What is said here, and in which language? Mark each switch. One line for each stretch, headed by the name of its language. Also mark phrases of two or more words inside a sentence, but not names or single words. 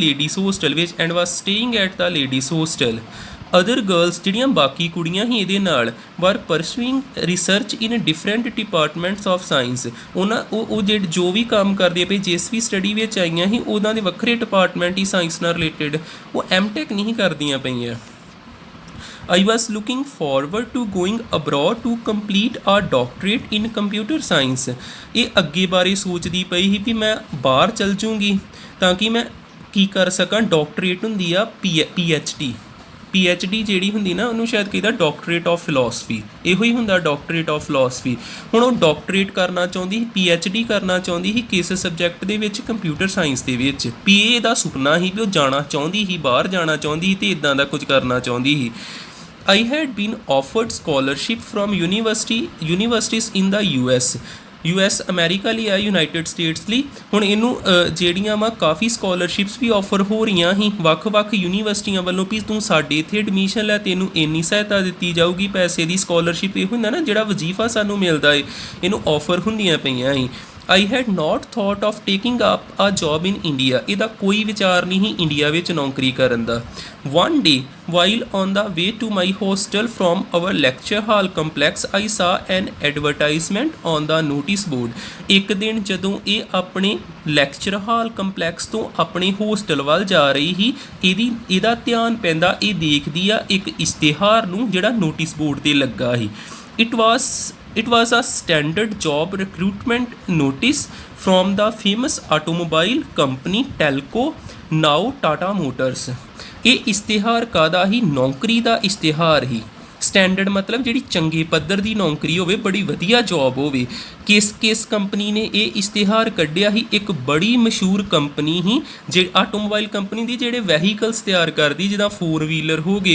English: ladies hostel ਵਿੱਚ, and was staying at the ladies hostel. other girls
Punjabi: ਜਿਹੜੀਆਂ ਬਾਕੀ ਕੁੜੀਆਂ ਸੀ ਇਹਦੇ ਨਾਲ,
English: were pursuing research in different departments of science.
Punjabi: ਉਹ ਜੋ ਵੀ ਕੰਮ ਕਰਦੀਆਂ ਪਈ, ਜਿਸ ਵੀ ਸਟੱਡੀ ਵਿੱਚ ਆਈਆਂ ਸੀ, ਉਹਨਾਂ ਦੇ ਵੱਖਰੇ ਡਿਪਾਰਟਮੈਂਟ ਹੀ ਸਾਇੰਸ ਨਾਲ ਰਿਲੇਟਡ, ਉਹ MTech ਨਹੀਂ ਕਰਦੀਆਂ ਪਈਆਂ।
English: I was looking forward to going abroad to complete a doctorate in computer science।
Punjabi: ਇਹ ਅੱਗੇ ਬਾਰੇ ਸੋਚਦੀ ਪਈ ਸੀ ਵੀ ਮੈਂ ਬਾਹਰ ਚਲ ਜੂੰਗੀ ਤਾਂ ਕਿ ਮੈਂ ਕੀ ਕਰ ਸਕਾਂ। ਡਾਕਟਰੇਟ ਹੁੰਦੀ ਆ PhD ਜਿਹੜੀ ਹੁੰਦੀ ਨਾ, ਉਹਨੂੰ ਸ਼ਾਇਦ ਕਹਿੰਦਾ
English: doctorate of philosophy,
Punjabi: ਇਹੋ ਹੀ ਹੁੰਦਾ
English: doctorate of philosophy.
Punjabi: ਹੁਣ ਉਹ ਡਾਕਟਰੇਟ ਕਰਨਾ ਚਾਹੁੰਦੀ ਸੀ, PhD ਕਰਨਾ ਚਾਹੁੰਦੀ ਸੀ ਕਿਸ ਸਬਜੈਕਟ ਦੇ ਵਿੱਚ? ਕੰਪਿਊਟਰ ਸਾਇੰਸ ਦੇ ਵਿੱਚ। PA ਦਾ ਸੁਪਨਾ ਸੀ ਵੀ ਉਹ ਜਾਣਾ ਚਾਹੁੰਦੀ ਸੀ, ਬਾਹਰ ਜਾਣਾ ਚਾਹੁੰਦੀ ਸੀ ਅਤੇ ਇੱਦਾਂ ਦਾ ਕੁਝ ਕਰਨਾ ਚਾਹੁੰਦੀ ਸੀ।
English: I had been offered scholarship from universities in the US
Punjabi: ਅਮਰੀਕਾ ਲਈ ਆ, ਯੂਨਾਈਟਿਡ ਸਟੇਟਸ ਲਈ। ਹੁਣ ਇਹਨੂੰ ਜਿਹੜੀਆਂ ਵਾ ਕਾਫੀ ਸਕੋਲਰਸ਼ਿਪਸ ਵੀ ਆਫਰ ਹੋ ਰਹੀਆਂ ਸੀ ਵੱਖ-ਵੱਖ ਯੂਨੀਵਰਸਿਟੀਆਂ ਵੱਲੋਂ ਵੀ ਤੂੰ ਸਾਡੇ ਇੱਥੇ ਐਡਮਿਸ਼ਨ ਲੈ, ਤੈਨੂੰ ਇੰਨੀ ਸਹਾਇਤਾ ਦਿੱਤੀ ਜਾਊਗੀ, ਪੈਸੇ ਦੀ ਸਕੋਲਰਸ਼ਿਪ। ਇਹ ਹੁੰਦਾ ਨਾ ਜਿਹੜਾ ਵਜ਼ੀਫਾ ਸਾਨੂੰ ਮਿਲਦਾ ਏ, ਇਹਨੂੰ ਆਫਰ ਹੁੰਦੀਆਂ ਪਈਆਂ ਸੀ।
English: I had not thought of taking up a job in India।
Punjabi: ਇਹਦਾ ਕੋਈ ਵਿਚਾਰ ਨਹੀਂ ਸੀ ਇੰਡੀਆ ਵਿੱਚ ਨੌਕਰੀ ਕਰਨ ਦਾ।
English: One day while on the way to my hostel from our lecture hall complex, I saw an advertisement on the notice board।
Punjabi: ਇੱਕ ਦਿਨ ਜਦੋਂ ਇਹ ਆਪਣੇ
English: lecture hall complex
Punjabi: ਤੋਂ ਆਪਣੇ ਹੋਸਟਲ ਵੱਲ ਜਾ ਰਹੀ ਸੀ, ਇਹਦਾ ਧਿਆਨ ਪੈਂਦਾ, ਇਹ ਦੇਖਦੀ ਆ ਇੱਕ ਇਸ਼ਤਿਹਾਰ ਨੂੰ ਜਿਹੜਾ
English: notice board
Punjabi: 'ਤੇ ਲੱਗਾ ਸੀ।
English: It was a standard job recruitment notice from the famous automobile company Telco, now Tata Motors।
Punjabi: ਇਹ ਇਸ਼ਤਿਹਾਰ ਕਾਹਦਾ ਹੀ? ਨੌਕਰੀ ਦਾ ਇਸ਼ਤਿਹਾਰ ਹੀ। ਸਟੈਂਡਰਡ ਮਤਲਬ ਜਿਹੜੀ ਚੰਗੇ ਪੱਧਰ ਦੀ ਨੌਕਰੀ ਹੋਵੇ, ਬੜੀ ਵਧੀਆ ਜੋਬ ਹੋਵੇ। ਕਿਸ ਕੰਪਨੀ ਨੇ ਇਹ ਇਸ਼ਤਿਹਾਰ ਕੱਢਿਆ ਸੀ? ਇੱਕ ਬੜੀ ਮਸ਼ਹੂਰ ਕੰਪਨੀ ਸੀ,
English: automobile company
Punjabi: ਦੀ, ਜਿਹੜੇ ਵਹੀਕਲਸ ਤਿਆਰ ਕਰਦੀ, ਜਿੱਦਾਂ 4 ਵੀਲਰ ਹੋ ਗਏ।